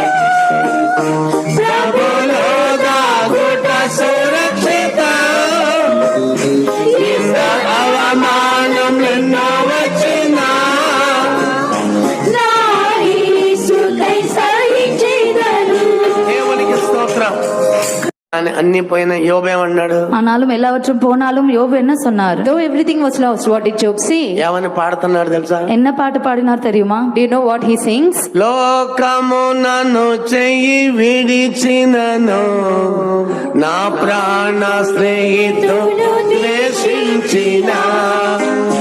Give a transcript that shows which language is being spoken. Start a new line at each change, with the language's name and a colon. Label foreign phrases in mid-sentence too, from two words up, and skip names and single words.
Telugu: ప్రభులో దాగుట సురక్షితం, ఇంత అవమానం ఎన్నో వచ్చినా నా యేసుకై సహించెదను. దేవునికి స్తోత్రం. అన్ని పోయిన యోబు ఏమన్నాడు?
Tamil: ஆனாலும் எல்லாவற்றும் போனாலும் யோபு என்ன சொன்னார்?
English: Though everything was lost, what did Job say?
Telugu: ఏమని పాడుతున్నాడు తెలుసా?
Tamil: என்ன பாட்டு பாடினார் தெரியுமா?
English: Do you know what he sings?
Telugu: లోకము నన్ను చెయ్యి విడిచినను, నా ప్రాణ స్నేహితుడు ద్వేషించిన,